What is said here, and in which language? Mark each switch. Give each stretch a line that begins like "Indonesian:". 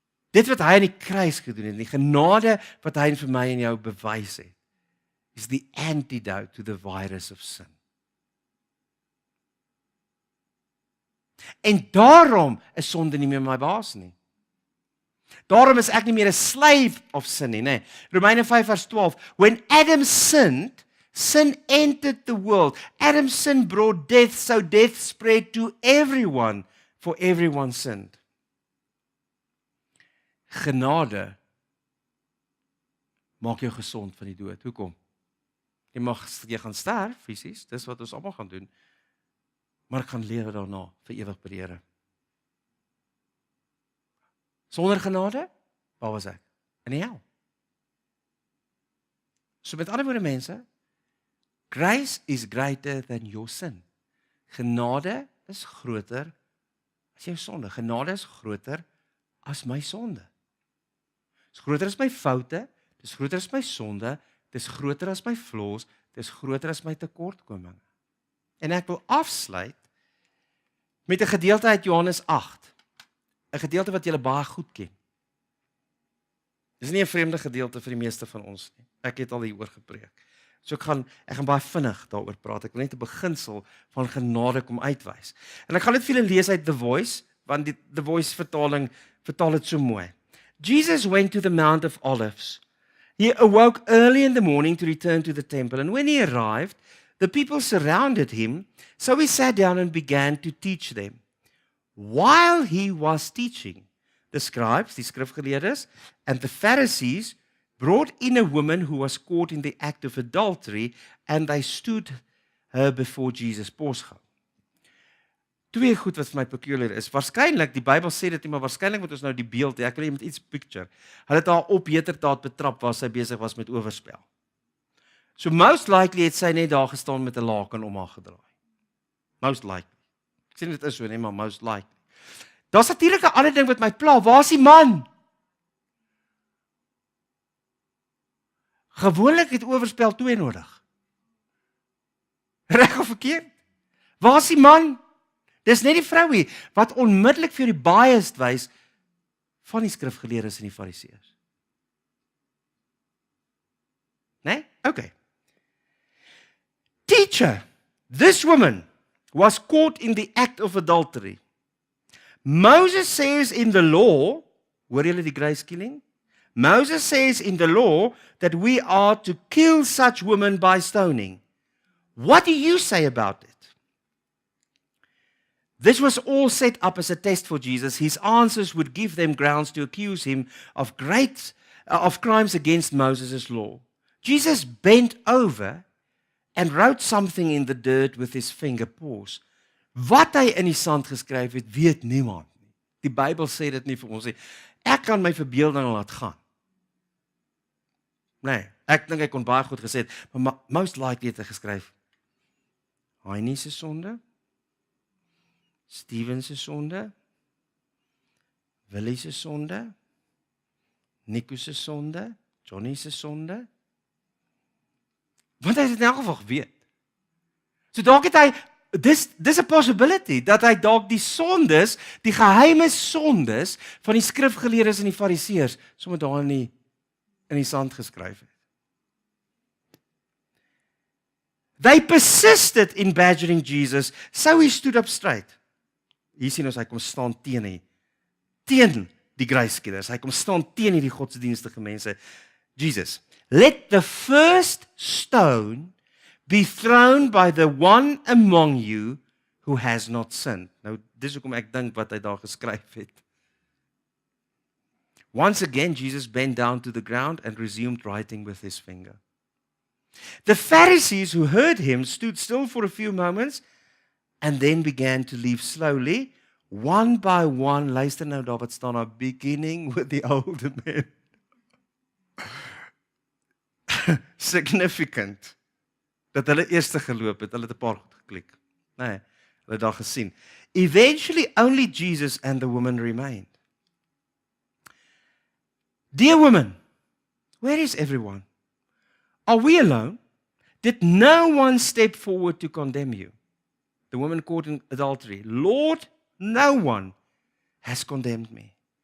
Afrikaans: Dit wat hy aan die kruis gedoen het, die genade wat hy vir my en jou bewys het, is
English: the antidote to the virus of sin.
Afrikaans: En daarom is sonde nie meer my baas nie. Daarom is ek nie meer 'n
English: slave of sin
Afrikaans: nie, nê. Romeine 5 vers 12.
English: When Adam sinned, sin entered the world. Adam's sin brought death, so death spread to everyone, for everyone sinned.
Afrikaans: Genade maak jou gesond van die dood. Hoekom? Jy gaan sterf fisies, dis wat ons almal gaan doen. Maar ek gaan lewe daarna vir ewig by die Here. Sonder genade, waar was ek? In die hel. So met ander woorde mense,
English: grace is greater than your sin.
Afrikaans: Genade is groter as jou sonde. Genade is groter as my sonde. Dis groter as my foute, dis groter as my sonde, dis groter as my flaws, dis groter as my tekortkominge. En ek wil afsluit met 'n gedeelte uit Johannes 8. 'n Gedeelte wat julle baie goed ken. Dis nie 'n vreemde gedeelte vir die meeste van ons nie. Ek het al hieroor gepreek. So ek gaan baie vinnig daaroor praat. Ek wil net 'n beginsel van genade kom uitwys. En ek gaan dit vir julle lees uit The Voice, want die The Voice vertaling vertaal dit so mooi.
English: Jesus went to the Mount of Olives. He awoke early in the morning to return to the temple, and when he arrived, the people surrounded him, so he sat down and began to teach them. While he was teaching, the scribes,
Afrikaans: die skrifgeleerdes,
English: and the Pharisees brought in a woman who was caught in the act of adultery, and they stood her before Jesus.
Afrikaans: Pause. Twee goed wat vir my peculiar is. Waarskynlik, die Bybel sê dit nie, maar waarskynlik moet ons nou die beeld hê. Ek wil net iets picture. Hulle het haar op heterdaad betrap waar sy besig was met oorspel. So most likely het sy net daar gestaan met 'n laken om haar gedraai. Most likely. Ek sê nie dit is so nie, maar most likely. Daar's natuurlik 'n ander ding wat my pla. Waar is die man? Gewoonlik het oorspel 2 nodig. Reg of verkeerd? Waar is die man? Dis net die vrouie wat onmiddellik vir die bias wys van die skrifgeleerdes en die fariseërs. Nee? Okay.
English: Teacher, this woman was caught in the act of adultery. Moses says in the law,
Afrikaans: hoor julle die grace killing?
English: Moses says in the law that we are to kill such women by stoning. What do you say about it? This was all set up as a test for Jesus. His answers would give them grounds to accuse him of crimes against Moses' law. Jesus bent over and wrote something in the dirt with his finger. Pause.
Afrikaans: Wat hy in die sand geskryf het, weet niemand nie. Die Bybel sê dit nie vir ons nie. Ek kan my verbeelding laat gaan. Nee, ek dink hy kon baie goed gesê het, maar most likely het hy geskryf Heinie se sonde, Steven se sonde, Willie se sonde, Nico se sonde, Johnny se sonde. Want hy het in elk geval geweet. So dalk het hy, dis 'n possibility, dat hy dalk die sondes, die geheime sondes van die skrifgeleerdes en die fariseërs, sommer daar in die sand geskryf het.
English: They persisted in badgering Jesus, so he stood up straight.
Afrikaans: Hier sien ons, hy kom staan teen die grace-killers. Hy kom staan teen hierdie godsdienstige mense.
English: Jesus, let the first stone be thrown by the one among you who has not sinned.
Afrikaans: Nou, dis hoekom ek dink wat hy daar geskryf het.
English: Once again, Jesus bent down to the ground and resumed writing with his finger. The Pharisees who heard him stood still for a few moments and then began to leave slowly, one by one.
Afrikaans: Luister nou daar wat staan daar,
English: beginning with the older men. Significant.
Afrikaans: Dat hulle eerste geloop het, hulle het 'n paar goed geklik. Nee, hulle het daar gesien.
English: Eventually, only Jesus and the woman remained. Dear woman, where is everyone? Are we alone? Did no one step forward to condemn you? The woman caught in adultery. Lord, no one has condemned me.